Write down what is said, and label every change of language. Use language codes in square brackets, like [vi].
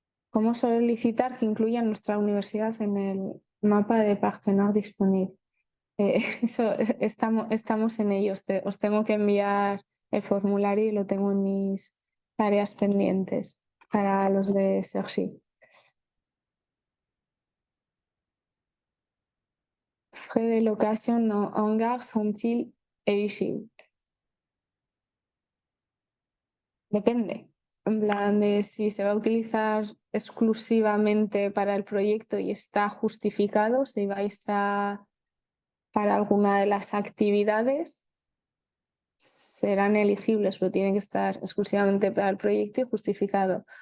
[es] ¿Cómo solicitar que incluya nuestra universidad en el mapa de partenaires disponible? Eso, estamos en ello. Os tengo que enviar el formulario y lo tengo en mis tareas pendientes para los de Sergi. [fr] Frais de location en hangar sont-ils éligibles? [es] Depende. En plan de si se va a utilizar exclusivamente para el proyecto y está justificado, si vais a para alguna de las actividades, serán elegibles, pero tienen que estar exclusivamente para el proyecto y justificado.